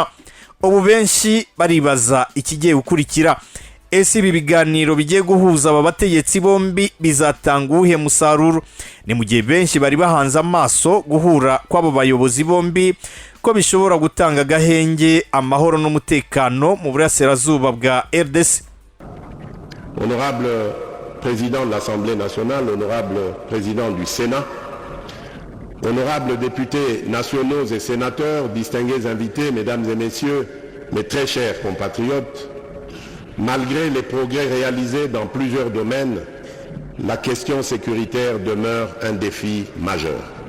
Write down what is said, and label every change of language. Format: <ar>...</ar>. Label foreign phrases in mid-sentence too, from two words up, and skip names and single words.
<rw>Ubu benshi baribaza ikigiye gukurikira. Ese ibi biganiro bigiye guhuza aba bategetsi bombi bizatanga uwuhe musaruro? Ni mu gihe benshi bari bahanze amaso guhura kw'abo bayobozi bombi ko bishobora gutanga agahenge, amahoro n'umutekano mu burasirazuba bwa RDC.</rw> <fr>Honorable président de l'Assemblée nationale, honorable président du Sénat, honorables députés nationaux et sénateurs, distingués invités, mesdames et messieurs, mes très chers compatriotes, malgré les progrès réalisés dans plusieurs domaines, la question sécuritaire demeure un défi majeur.</fr>